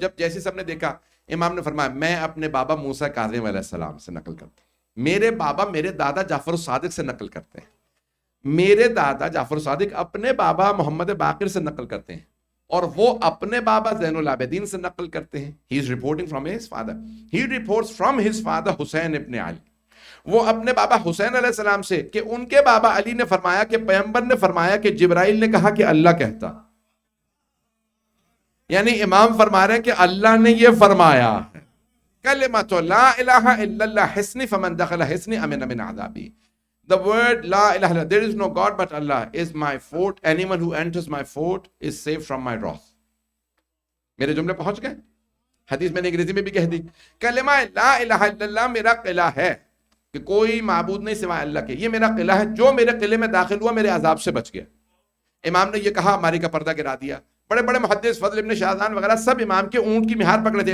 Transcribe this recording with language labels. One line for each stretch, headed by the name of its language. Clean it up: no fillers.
Urdu: جب جیسے سب نے دیکھا، امام نے فرمایا میں اپنے بابا موسیٰ کاظم علیہ السلام سے نقل کرتا ہوں. میرے بابا میرے دادا جعفر الصادق سے نقل کرتے ہیں. میرے دادا جعفر الصادق اپنے بابا محمد باقر سے نقل کرتے ہیں، اور وہ اپنے بابا زین العابدین سے نقل کرتے ہیں.
English: He is reporting from his father. He reports from his father Hussain ibn Ali.
Urdu: وہ اپنے بابا حسین علیہ السلام سے کہ ان کے بابا علی نے فرمایا کہ پیغمبر نے فرمایا کہ جبرائیل نے کہا کہ اللہ کہتا. یعنی امام فرما رہے ہیں کہ اللہ نے یہ فرمایا ہے.
Arabic: کلمۃ لا الہ الا اللہ حصنی فمن دخل حصنی امن من عذابی.
English: The word La ilaha illallah, there is no God but Allah, is my fort. Anyone who enters my fort is safe from my wrath.
Urdu: میرے جملے پہنچ گئے. حدیث میں نے انگریزی میں بھی کہہ دی. کلمہ لا الہ الا اللہ میرا قلعہ ہے کہ کوئی معبود نہیں سوائے اللہ کے. یہ میرا قلعہ ہے، جو میرے قلعے میں داخل ہوا میرے عذاب سے بچ گیا. امام نے یہ کہا، ہماری کا پردہ گرا دیا. بڑے بڑے محدث فضل ابن شاہزان وغیرہ سب امام کے اونٹ کی مہار پکڑے تھے.